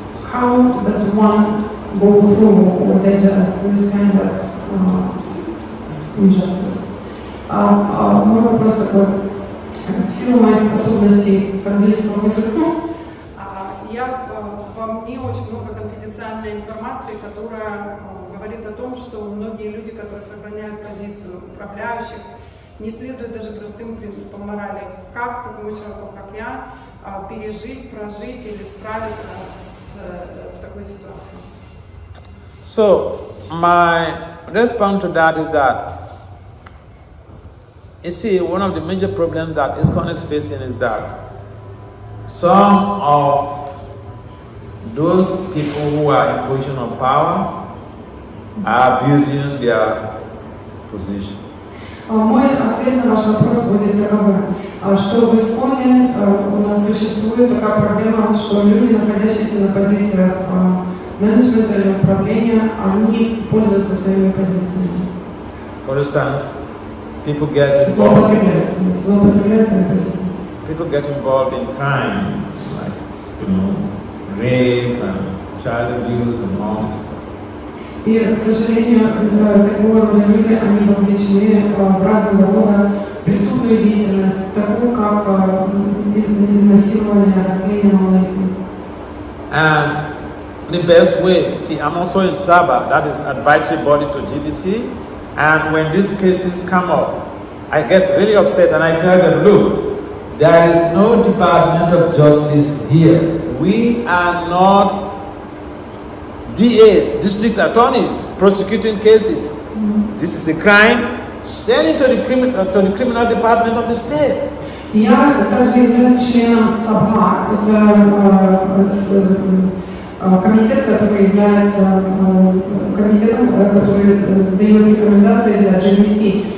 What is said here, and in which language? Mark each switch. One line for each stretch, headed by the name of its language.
English: How does one go through or digest this kind of injustice?
Russian: Мой вопрос такой. В силу моих способностей к английскому языку, во мне очень много конфиденциальной информации, которая говорит о том, что многие люди, которые сохраняют позицию управляющих, не следуют даже простым принципам морали. Как такому человеку, как я, пережить, прожить или справиться в такой ситуации?
English: So, my response to that is that, you see, one of the major problems that ISKCON is facing is that some of those people who are in position of power are abusing their position.
Russian: Мой ответ на ваш вопрос будет таковым, что в ИСККОНе у нас существует такая проблема, что люди, находящиеся на позициях менеджмента или управления, они пользуются своими позициями.
English: For instance, people get involved in crime, like, rape and child abuse and all this stuff.
Russian: И, к сожалению, такого рода люди, они вовлечены в разного рода преступную деятельность, такую как изнасилование, расстреливание.
English: And the best way, see, I'm also in SABA, that is advisory body to GBC, and when these cases come up, I get really upset and I tell them, look, there is no Department of Justice here. We are not DAs, district attorneys, prosecuting cases. This is a crime. Send it to the criminal department of the state.
Russian: Я также являюсь членом САБА. Это комитет, который является комитетом, который дает рекомендации для GBC.